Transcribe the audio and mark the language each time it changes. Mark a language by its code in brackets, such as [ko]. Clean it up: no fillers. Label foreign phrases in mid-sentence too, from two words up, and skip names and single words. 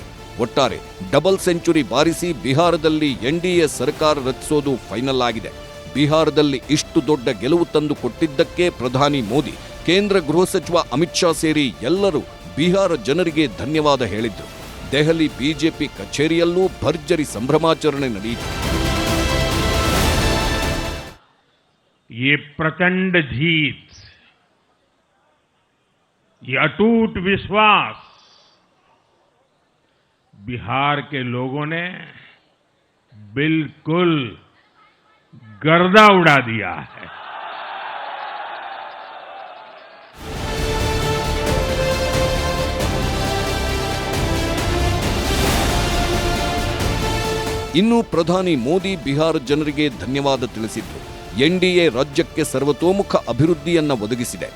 [kn] ಒಟ್ಟಾರೆ [en] double century [kn] ಬಾರಿಸಿ ಬಿಹಾರದಲ್ಲಿ ಎನ್ಡಿಎ ಸರ್ಕಾರ ರಚಿಸೋದು ಫೈನಲ್ ಆಗಿದೆ. ಬಿಹಾರದಲ್ಲಿ ಇಷ್ಟು ದೊಡ್ಡ ಗೆಲುವು ತಂದು ಕೊಟ್ಟಿದ್ದಕ್ಕೆ ಪ್ರಧಾನಿ ಮೋದಿ, ಕೇಂದ್ರ ಗೃಹ ಸಚಿವ ಅಮಿತ್ ಶಾ ಸೇರಿ ಎಲ್ಲರೂ ಬಿಹಾರ ಜನರಿಗೆ ಧನ್ಯವಾದ ಹೇಳಿದ್ರು. ದೆಹಲಿ ಬಿಜೆಪಿ ಕಚೇರಿಯಲ್ಲೂ ಭರ್ಜರಿ ಸಂಭ್ರಮಾಚರಣೆ ನಡೆಯಿತು. [hi] ये प्रचंड जीत, ये अटूट विश्वास बिहार के लोगों ने बिल्कुल गर्दा उड़ा दिया है. [kn] ಇನ್ನು ಪ್ರಧಾನಿ ಮೋದಿ ಬಿಹಾರ ಜನರಿಗೆ ಧನ್ಯವಾದ ತಿಳಿಸಿದ್ರು. ಎನ್ಡಿಎ ರಾಜ್ಯಕ್ಕೆ ಸರ್ವತೋಮುಖ ಅಭಿವೃದ್ಧಿಯನ್ನ ಒದಗಿಸಿದೆ.